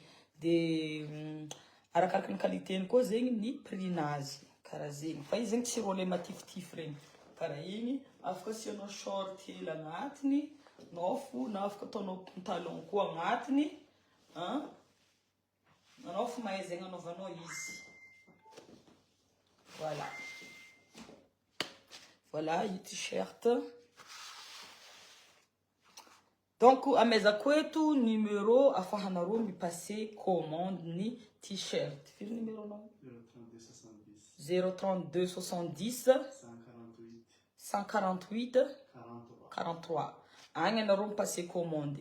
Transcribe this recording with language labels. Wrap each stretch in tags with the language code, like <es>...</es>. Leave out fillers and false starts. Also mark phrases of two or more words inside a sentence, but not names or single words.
<mg>De arakaraka ny qualité-ny koa zegny ny prix-nazy. Karaha zegny. Fa izy zegny tsy rô le matifitify regny. Karaha igny, afaka asianao short hely agnatiny. Na afaka ataonao pantalon koa agnatiny. Anao fo mahay zegny anaovanao izy.</mg> <fr>Voilà. Voilà, i t-shirt.</fr> <mg>Donc, amezako eto numéro afahanarô mipasser commande ni t-shirt. Firy numéro nao? 032 70 148 43. Agny anarô mipasser commande.</mg>